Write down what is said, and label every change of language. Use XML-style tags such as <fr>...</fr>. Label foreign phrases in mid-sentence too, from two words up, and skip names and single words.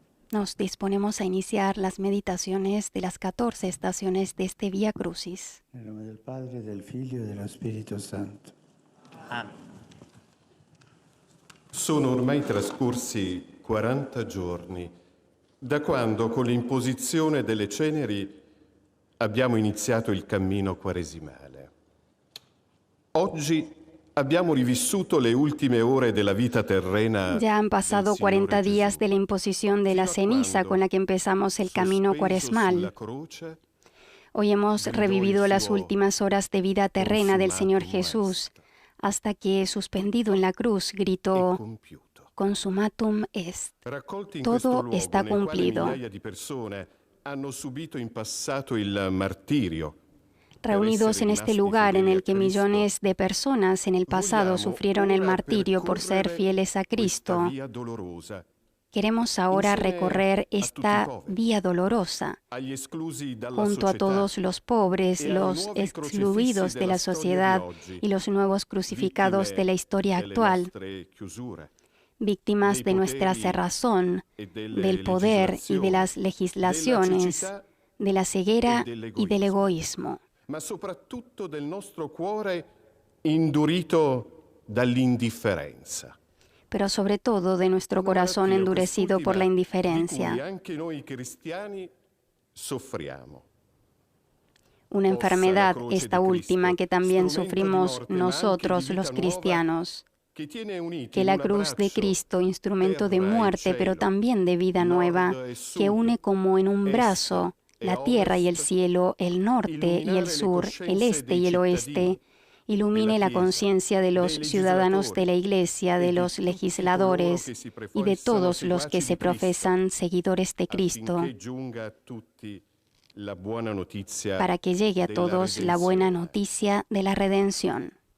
<es>Nos disponemos a iniciar las meditaciones de las 14 estaciones de este Vía Crucis.</es> <it>Nel nome del Padre, del Figlio e dello Spirito Santo. Amen. Sono ormai trascorsi 40 giorni da quando, con l'imposizione delle ceneri, abbiamo iniziato il cammino quaresimale. Oggi abbiamo rivissuto le ultime ore della vita terrena.</it> <es>Ya han pasado 40 días de la imposición de la ceniza con la que empezamos el camino cuaresmal. Hoy hemos revivido las últimas horas de vida terrena del Señor Jesús, hasta que, suspendido en la cruz, gritó:</es> <la>Consumatum est.</la> <es>Todo está cumplido. Reunidos en este lugar en el que millones de personas en el pasado sufrieron el martirio por ser fieles a Cristo, queremos ahora recorrer esta vía dolorosa, junto a todos los pobres, los excluidos de la sociedad y los nuevos crucificados de la historia actual, víctimas de nuestra cerrazón, del poder y de las legislaciones, de la ceguera y del egoísmo.</es> <it>Ma soprattutto del nostro cuore indurito dall'indifferenza.</it> <es>Pero sobre todo de nuestro corazón endurecido por la indiferencia. Una enfermedad, esta última, que también sufrimos nosotros los cristianos. Que la cruz de Cristo, instrumento de muerte, pero también de vida nueva, que une como en un brazo la tierra y el cielo, el norte y el sur, el este y el oeste, ilumine la conciencia de los ciudadanos de la Iglesia, de los legisladores y de todos los que se profesan seguidores de Cristo, para que llegue a todos la buena noticia de la redención.</es>